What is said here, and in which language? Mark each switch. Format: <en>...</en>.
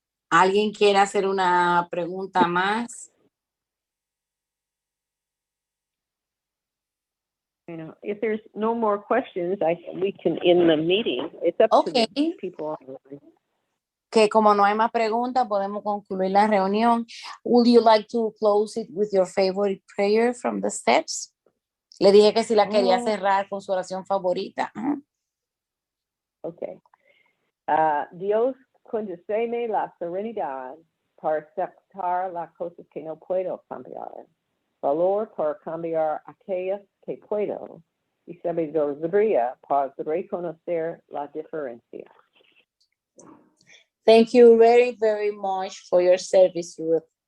<es>¿Alguien quiere hacer una pregunta más?</es> <en>You know, if there's no more questions, we can end the meeting. It's up to the people online.</en> <es>Que como no hay más preguntas, podemos concluir la reunión.</es> <en>Would you like to close it with your favorite prayer from the steps?</en> <es>Le dije que si la quería cerrar con su oración favorita.</es> <en>Okay.</en> <es>Dios, concédeme la serenidad para aceptar las cosas que no puedo cambiar. Valor para cambiar aquellas que puedo. Y sabiduría para reconocer la diferencia.</es> <en>Thank you very, very much for your service, Ruth.</en>